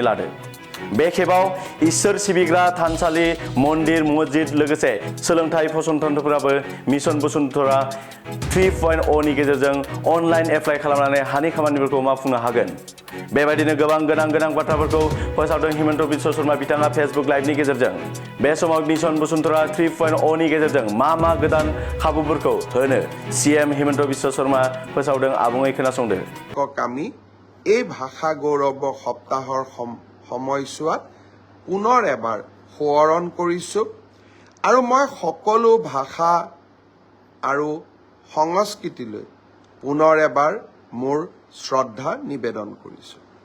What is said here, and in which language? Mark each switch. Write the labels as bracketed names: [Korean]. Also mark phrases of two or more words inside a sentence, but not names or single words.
[Bodo] लादो बे खेबाव इसोर सिबिग्रा थानसालि मन्दिर मस्जिद लोगोसे सोलोंथाइ फसंथानफोराबो मिशन बसुन्धरा 3.0 नि गेजेरजों अनलाइन एप्लाइ खालामनानै हानि खामानिफोरखौ मावफुंनो हागोन बेबायदिनो गोबां गोनां बाथ्राफोरखौ फोसावदों हिमन्त बिश्व शर्मा बिथाङा फेसबुक लाइभनि गेजेरजों बे समाव मिशन बसुन्धरा 3.0 नि गेजेरजों मा गोदान खाबुफोरखौ होनो सीएम हिमन्त बिश्व शर्मा फोसावदों आबुङै खोनासंदो [Assamese] আমি এই ভাষা গৌৰৱ সপ্তাহৰ সময়ছোৱাত পুনৰ এবাৰ সোঁৱৰণ কৰিছোঁ আৰু মই সকলো ভাষা আৰু সংস্কৃতিলৈ পুনৰ এবাৰ মোৰ শ্ৰদ্ধা নিবেদন কৰিছোঁ